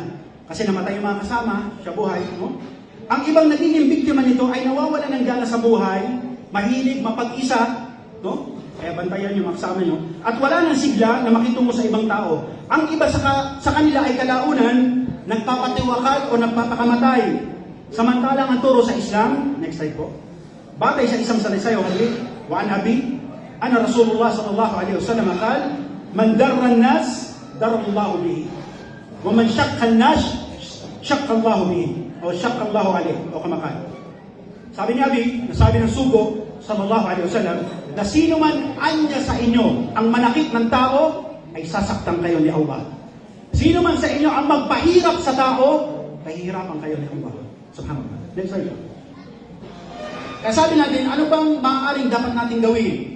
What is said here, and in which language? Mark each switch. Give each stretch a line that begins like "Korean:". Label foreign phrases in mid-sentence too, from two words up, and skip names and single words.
Filipino: Kasi namatay yung mga kasama sa buhay, no? Ang ibang nagiging biktima nito ay nawawala ng gana sa buhay, mahilig mapag-isa, no? Kaya bantayan yung mga kasama nyo. At wala nang sigla na makitungo sa ibang tao. Ang iba sa kanila ay kalaunan, nagpapatiwakal o nagpapakamatay. Samantalang ang turo sa Islam,
English: next slide
Filipino: po, batay sa isang salaysay o hadith,
Arabic: وعن أبي أن رسول الله صلى الله عليه وسلم قال من ضار الناس ضار الله به. ومن شاق الناس شاق الله به. O شق الله عليه. O كما قال.
Filipino: Sabi ni Abi, nasabi ng sugo
Arabic: صلى الله عليه وسلم,
Filipino: na sino man anya sa inyo ang manakit ng tao, ay sasaktan kayo ni Allah. Sino man sa inyo ang magpahirap sa tao, pahihirapan kayo ni Allah. Subhanallah.
English: Next slide.
Filipino: Kaya sabi natin, ano bang maaaring dapat natin gawin?